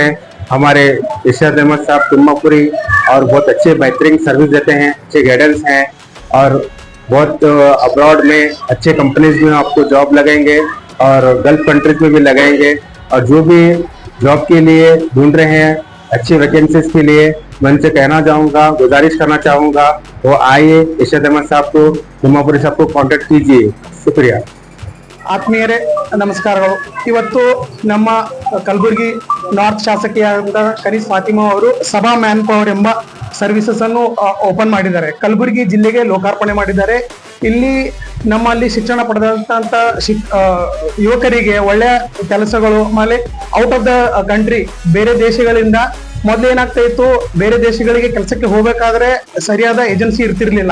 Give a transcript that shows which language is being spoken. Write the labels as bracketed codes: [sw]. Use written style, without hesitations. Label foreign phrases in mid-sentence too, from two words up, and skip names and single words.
[hi] हमारे इरशाद अहमद साहब तिम्मापुरी और बहुत अच्छे बेहतरीन सर्विस देते हैं, अच्छे गाइडेंस हैं और बहुत अब्रॉड में अच्छे कंपनीज में आपको जॉब लगेंगे और [en] Gulf countries [hi] में भी लगेंगे. और जो भी जॉब के लिए ढूंढ रहे हैं अच्छी वैकेंसीज के लिए, मैं उनसे कहना चाहूँगा, गुजारिश करना चाहूँगा, वो आइए इरशाद अहमद साहब को, तिम्मापुरी साहब को कांटेक्ट कीजिए. शुक्रिया. [kn] ಆತ್ಮೀಯರೇ ನಮಸ್ಕಾರಗಳು. ಇವತ್ತು ನಮ್ಮ ಕಲಬುರಗಿ ನಾರ್ತ್ ಶಾಸಕಿಯಾದ ಕನೀಸ್ ಫಾತಿಮಾ ಅವರು ಸಭಾ ಮ್ಯಾನ್ ಪವರ್ ಎಂಬ ಸರ್ವಿಸಸ್ ಅನ್ನು ಓಪನ್ ಮಾಡಿದ್ದಾರೆ. ಕಲಬುರಗಿ ಜಿಲ್ಲೆಗೆ ಲೋಕಾರ್ಪಣೆ ಮಾಡಿದ್ದಾರೆ. ಇಲ್ಲಿ ನಮ್ಮಲ್ಲಿ ಶಿಕ್ಷಣ ಪಡೆದಂತ ಯುವಕರಿಗೆ ಒಳ್ಳೆಯ ಕೆಲಸಗಳು, ಆಮೇಲೆ [en] out of the country [kn] ಬೇರೆ ದೇಶಗಳಿಂದ ಮೊದ್ಲು ಏನಾಗ್ತಾ ಇತ್ತು, ಬೇರೆ ದೇಶಗಳಿಗೆ ಕೆಲಸಕ್ಕೆ ಹೋಗ್ಬೇಕಾದ್ರೆ ಸರಿಯಾದ ಏಜೆನ್ಸಿ ಇರ್ತಿರ್ಲಿಲ್ಲ.